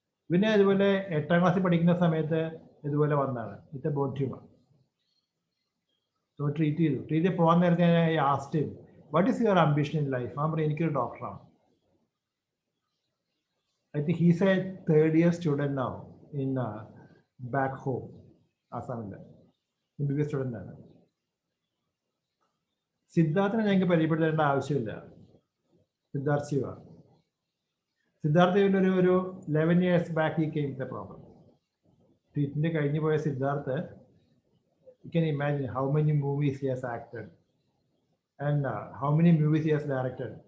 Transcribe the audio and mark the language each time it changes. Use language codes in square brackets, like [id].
[ml] പിന്നെ ഇതുപോലെ 8ാം ക്ലാസ്സിൽ പഠിക്കുന്ന സമയത്ത് ഇതുപോലെ വന്നതാണ്. [en] It bone tumour. [ml] ട്രീറ്റ് ചെയ്ത് പോകാൻ നേരത്തെ [en] Asked what is your ambition in life? [ml] ഞാൻ പറയും എനിക്കൊരു ഡോക്ടറാണ്. [en] I think he's a 3rd year student now in back home, Assam. MBBS student ആണ്. [ml] സിദ്ധാർത്ഥിനെ ഞങ്ങൾക്ക് പരിചയപ്പെടുത്തേണ്ട ആവശ്യമില്ല. സിദ്ധാർത്ഥ് ശിവ. [en] സിദ്ധാർത്ഥ് ഒരു 11 years back he came with a problem. [ml] Treatment കഴിഞ്ഞു പോയ [en] Siddharth, you can imagine how many movies he has acted and how many movies he has directed.